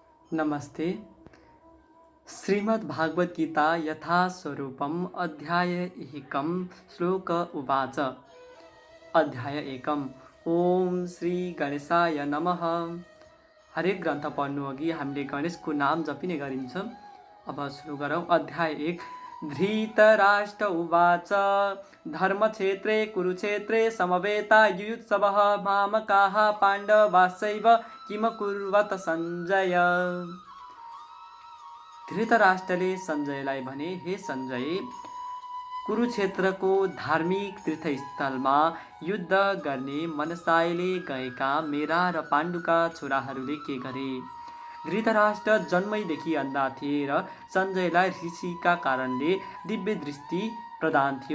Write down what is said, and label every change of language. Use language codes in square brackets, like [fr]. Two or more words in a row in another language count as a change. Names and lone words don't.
[ne] नमस्ते। [sa] श्रीमद्भागवत गीता यथास्वरूपम् अध्याय एकं श्लोक उवाच। अध्याय एकम् ओम श्री गणेशाय नमः। [ne] हरेक ग्रन्थ पढ्नु अघि हामीले गणेशको नाम जपिने गरिन्छ। अब सुरु गरौँ। अध्याय 1। [sa] धृतराष्ट्र उवाच धर्मक्षेत्रे कुरुक्षेत्रे समवेता युयुत्सवः मामकाः पाण्डवाश्चैव किमकुर्वत सञ्जय। [ne] धृतराष्ट्रले सञ्जयलाई भने, हे सञ्जय, कुरुक्षेत्रको धार्मिक तीर्थस्थलमा युद्ध गर्ने मनसायले गएका मेरा र पाण्डुका छोराहरूले के गरे? धृतराष्ट्र जन्मैदेखि अन्धा थिए र सञ्जयलाई ऋषिका कारणले दिव्य दृष्टि प्रदान थियो।